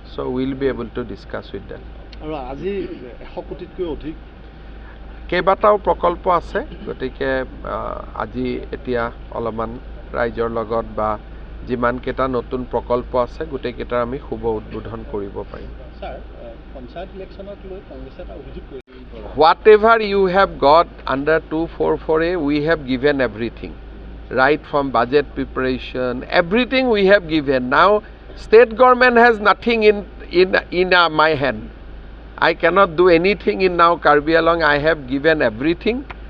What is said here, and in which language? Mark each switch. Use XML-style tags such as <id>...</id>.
<en>So we'll be able to discuss with them.</en> <as>আৰু আজি 100 কোটিতকৈ অধিক কেইবাটাও প্ৰকল্প আছে, গতিকে আজি এতিয়া অলপমান ৰাইজৰ লগত বা যিমানকেইটা নতুন প্ৰকল্প আছে গোটেইকেইটাৰ আমি শুভ উদ্বোধন কৰিব পাৰিম। স্যাৰ পঞ্চায়ত ইলেকশ্যনক লৈ কংগ্ৰেছে এটা অভিযোগ কৰিছে।</as> <en>Whatever you have got under 244A, we have given everything. Right from budget preparation, everything we have given. Now state government has nothing in my hand. I cannot do anything in now Karbi Anglong. I have given everything.</en>